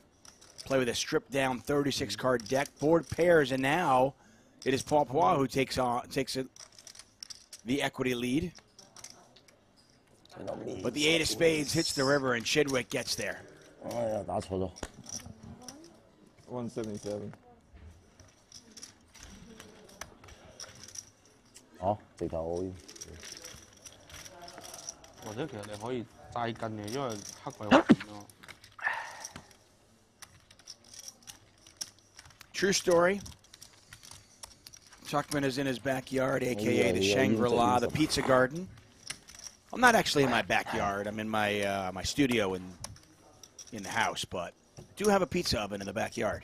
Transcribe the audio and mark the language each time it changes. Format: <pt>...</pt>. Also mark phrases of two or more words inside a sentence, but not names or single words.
<en>Play with a stripped down 36 card deck, board pairs, and now it is Paul Poir who takes the equity lead. But the 8 of spades hits the river, and Chidwick gets there. 177.</en> <yue>好，直頭</yue> <en>all in。</en> <yue>或者其實你可以齋跟嘅，因為黑鬼好遠咯。</yue> <en>True story. Tuckman is in his backyard, a.k.a. the Shangri-La, the Pizza Garden. I'm not actually in my backyard. I'm in my my studio in the house, but I do have a pizza oven in the backyard.</en>